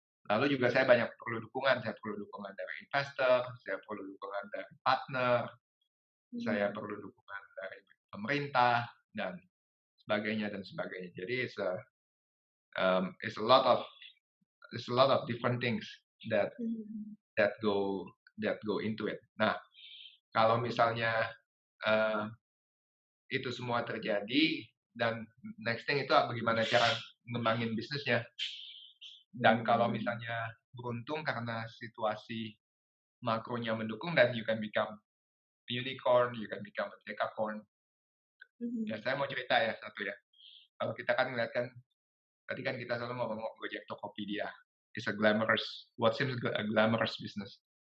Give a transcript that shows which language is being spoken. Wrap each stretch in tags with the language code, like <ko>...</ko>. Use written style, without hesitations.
<id>Lalu juga saya perlu dukungan dari investor, saya perlu dukungan dari partner, saya perlu dukungan dari pemerintah dan sebagainya. Jadi</id> <en>it's a lot of different things that go into it.</en> <id>Nah, kalau misalnya itu semua terjadi dan</id> <en>next thing</en> <id>itu bagaimana cara ngembangin bisnisnya. Dan kalau misalnya beruntung karena situasi makronya mendukung dan</id> <en>you can become unicorn, you can become a decacorn.</en> <id>Ya, saya mau cerita ya satu ya. Kalau kita kan ngeliat kan, tadi kan kita selalu mau ngomong Gojek Tokopedia.</id> <en>It's a what seems a glamorous business.</en>